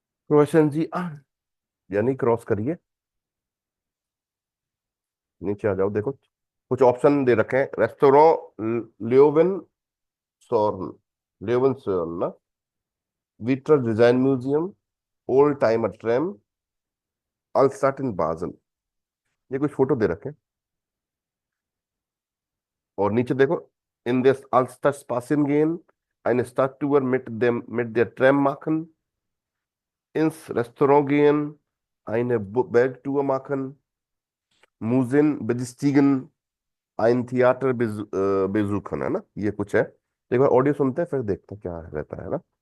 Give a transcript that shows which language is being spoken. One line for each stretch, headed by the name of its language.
Hindi: क्रोशन जी यानी क्रॉस करिए, नीचे आ जाओ, देखो कुछ ऑप्शन दे रखे हैं। रेस्टोरेंट लियोविन सॉर्न, लियोविन सॉर्न ना, Vitra design museum, old timer ट्रेम, अल्स्टाट इन बाजल। ये कुछ फोटो दे रखे हैं।
German: और नीचे देखो, इन दिस अल्स्टाट स्पासिन गेन eine Stadttour mit der Tram machen, ins Restaurant gehen, eine Bergtour machen, Museen besichtigen, ein Theater besuchen,
Hindi: है ना। ये कुछ है। एक बार ऑडियो सुनते हैं फिर देखते हैं क्या रहता है ना।